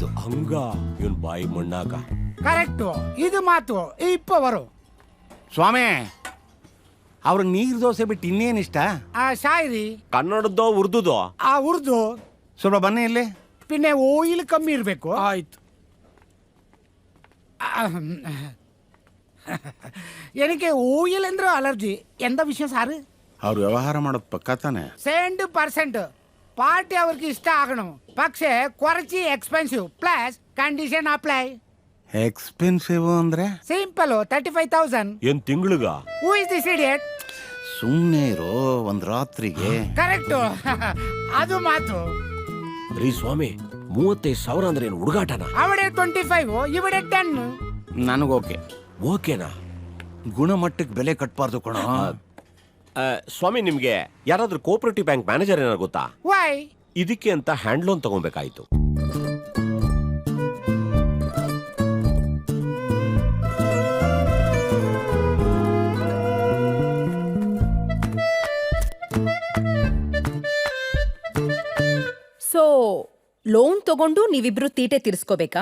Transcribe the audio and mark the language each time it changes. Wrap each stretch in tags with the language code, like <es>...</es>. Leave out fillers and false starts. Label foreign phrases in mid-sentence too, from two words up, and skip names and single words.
<kn>ಹಂಗ ಇವನ್ ಬಾಯಿ ಮಣ್ಣಾಗ. ಕರೆಕ್ಟ್, ಇದು ಮಾತು ಇಪ್ಪವರು. ಸ್ವಾಮಿ, ಅವ್ರ ನೀರ್ ದೋಸೆ ಬಿಟ್ಟು ಇನ್ನೇನ್ ಇಷ್ಟ? ಶಾಯರಿ ಕನ್ನಡದ್ದೋ ಉರ್ದುದೋ? ಉರ್ದು. ಸ್ವಲ್ಪ ಬನ್ನಿ ಇಲ್ಲಿ. ಪಿನ್ನೆ ಓಯಿಲ್ ಕಮ್ಮಿ ಇರಬೇಕು. ಆಯ್ತು.</kn> <ml>എനിക്ക് ഓയിൽ എന്തോ അലർജി. എന്താ വിഷയം സാറ്?</ml> <kn>ಅವ್ರು ವ್ಯವಹಾರ ಮಾಡೋದು ಪಕ್ಕ ತಾನೆ.</kn> <ml>100% പാർട്ടി അവർക്ക് ഇഷ്ടമാകണം, പക്ഷേ കുറച്ച്</ml> <en>expensive plus condition apply.</en> <kn>ಎಕ್ಸ್ಪೆನ್ಸಿವ್ ಅಂದ್ರೆ ಸಿಂಪಲ್ 35,000. ಏನ್ ತಿಂಗ್ಳಿಗ?</kn> <en>Who is this idiot?</en> <kn>ಸುಮ್ಮನೆ ಇರೋ, ಒಂದ್ ರಾತ್ರಿಗೆ. ಕರೆಕ್ಟ್. ಅದು ಮಾತು. ರೀ ಸ್ವಾಮಿ, 35,000 ಅಂದ್ರೆ ಏನು ಹುಡುಗಾಟನ?</kn> <ml>അവിടെ 25, ഇവിടെ 10.</ml> <kn>ನನಗೋಕೆ. ಓಕೆನಾ? ಗುಣಮಟ್ಟಕ್ಕೆ ಬೆಲೆ ಕಟ್ಬಾರ್ದು ಕಣ. ಸ್ವಾಮಿ, ನಿಮ್ಗೆ ಯಾರಾದ್ರೂ</kn> <en>cooperative bank manager</en> <kn>ಏನಾರು ಗೊತ್ತಾ? ವೈ? ಇದಕ್ಕೆ ಅಂತ</kn> <en>hand loan</en> <kn>ತಗೊಬೇಕಾಯ್ತು. ಸೊ ಲೋನ್ ತಗೊಂಡು ನೀವಿಬ್ರು ತೀಟೆ ತೀರಿಸ್ಕೋಬೇಕಾ?</kn>